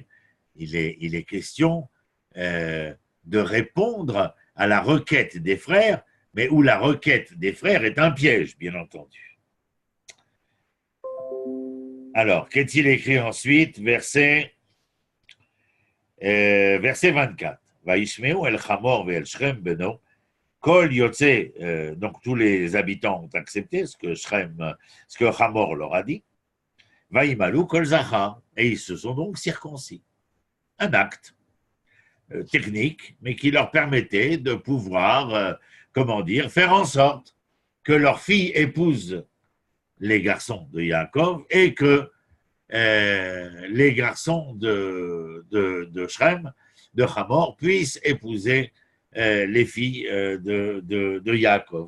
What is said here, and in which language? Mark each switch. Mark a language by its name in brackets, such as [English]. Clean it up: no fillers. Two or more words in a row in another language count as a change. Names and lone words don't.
[French] Il est question de répondre à la requête des frères, mais où la requête des frères est un piège, bien entendu. Alors, qu'est-il écrit ensuite? Verset 24. [Hebrew] וישמעו אל חמור ואל שכם בנו כל יצאי, [French] donc tous les habitants ont accepté ce que Hamor leur a dit. [Hebrew] וימלו כל זכר, [French] et ils se sont donc circoncis. Un acte technique, mais qui leur permettait de pouvoir, faire en sorte que leur fille épouse les garçons de Yaakov et que les garçons de Shrem, de Hamor, puissent épouser les filles de Yaakov.